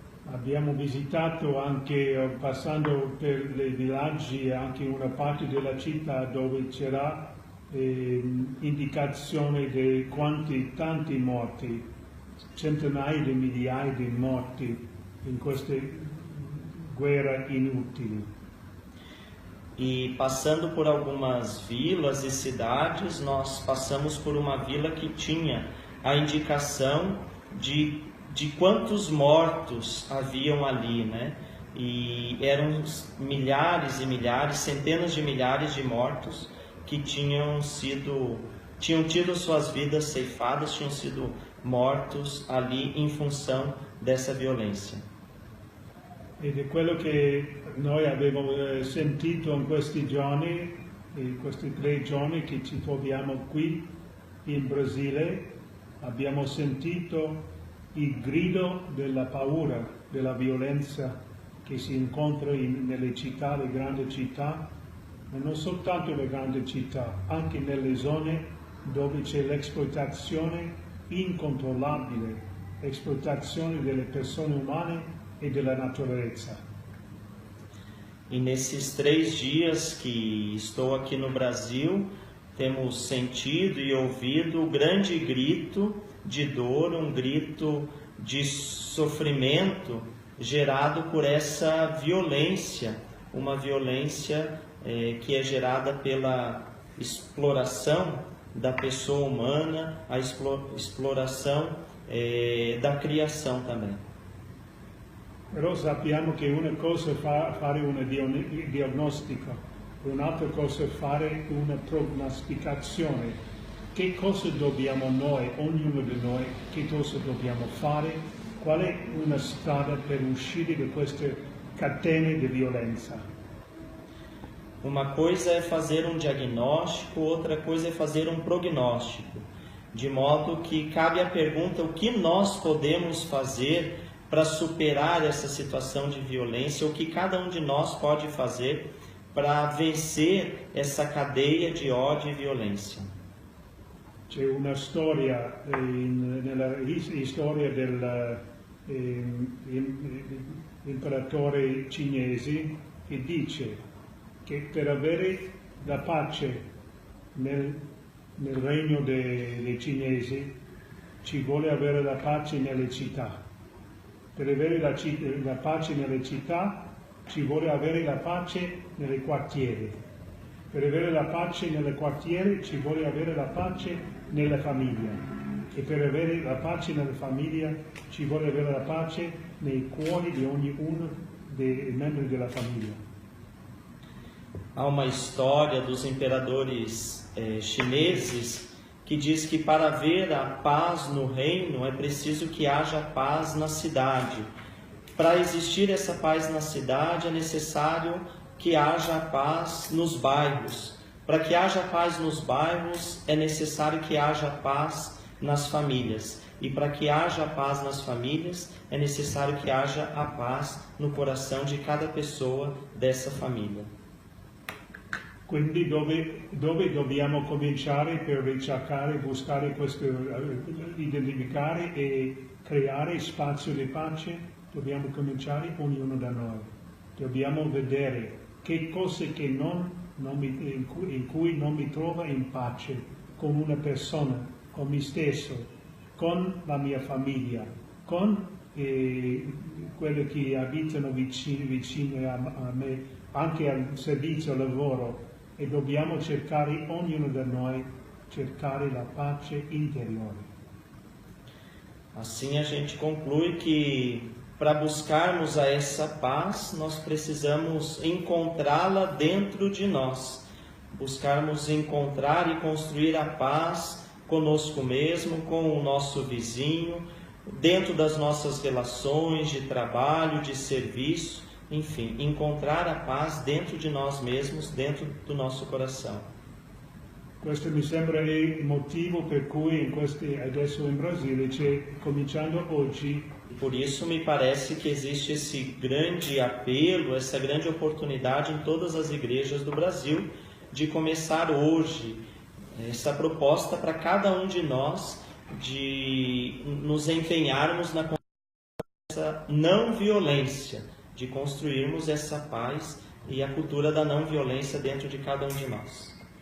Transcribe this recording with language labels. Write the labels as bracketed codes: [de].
[it] Abbiamo visitato anche, passando per i villaggi, anche una parte della città dove c'era indicazione di tanti morti, centinaia di migliaia di morti in queste guerre inutili. [pt] E passando por algumas vilas e cidades, nós passamos por uma vila que tinha a indicação de quantos mortos haviam ali, E eram milhares e milhares, centenas de milhares de mortos que tinham tido suas vidas ceifadas, tinham sido mortos ali em função dessa violência. [it] Ed è quello che noi abbiamo sentito in questi giorni, in questi 3 giorni che ci troviamo qui in Brasile. Abbiamo sentito il grido della paura, della violenza che si incontra nelle città, le grandi città, ma non soltanto le grandi città, anche nelle zone dove c'è l'esploitazione incontrollabile, l'esploitazione delle persone umane e della natureza. [pt] E nesses 3 dias que estou aqui no Brasil, temos sentido e ouvido o grande grito de dor, um grito de sofrimento gerado por essa violência, uma violência que é gerada pela exploração da pessoa humana, a exploração da criação também. [it] Però sappiamo che una cosa è fare un diagnostico, un'altra cosa è fare una prognosticazione. Che cosa dobbiamo noi, ognuno di noi, che cosa dobbiamo fare? Qual è una strada per uscire da queste catene di violenza? [pt] Uma coisa é fazer um diagnóstico, outra coisa é fazer um prognóstico. De modo que cabe a pergunta: o que nós podemos fazer para superar essa situação de violência? O que cada um de nós pode fazer para vencer essa cadeia de ódio e violência? [it] C'è una storia, nella storia dell'imperatore cinese che dice che per avere la pace nel regno dei cinesi ci vuole avere la pace nelle città. Per avere la pace nelle città ci vuole avere la pace nei quartieri. Per avere la pace nelle quartieri ci vuole avere la pace nella famiglia. E per avere la pace nella famiglia ci vuole avere la pace nei cuori di ognuno dei membri della famiglia. [pt] Há uma história dos imperadores chineses que diz que para haver a paz no reino é preciso que haja paz na cidade. Para existir essa paz na cidade é necessário que haja paz nos bairros. Para que haja paz nos bairros é necessário que haja paz nas famílias. E para que haja paz nas famílias é necessário que haja a paz no coração de cada pessoa dessa família. [it] Quindi dove dobbiamo cominciare per ricercare, buscare questo, identificare e creare spazio di pace? Dobbiamo cominciare ognuno da noi. Dobbiamo vedere che cose che in cui non mi trovo in pace con una persona, con me stesso, con la mia famiglia, con quelli che abitano vicino a me, anche al servizio, al lavoro. E dobbiamo cercare, ognuno da noi, cercare la pace interiore. [pt] Assim a gente conclui que para buscarmos a essa paz, nós precisamos encontrá-la dentro de nós. Buscarmos encontrar e construir a paz conosco mesmo, com o nosso vizinho, dentro das nossas relações de trabalho, de serviço. Enfim, encontrar a paz dentro de nós mesmos, dentro do nosso coração. [it] Questo mi sembra il motivo per cui adesso in Brasile c'è, cominciando oggi. [pt] Por isso me parece que existe esse grande apelo, essa grande oportunidade em todas as igrejas do Brasil de começar hoje essa proposta para cada um de nós de nos empenharmos na não violência, de construirmos essa paz e a cultura da não violência dentro de cada um de nós.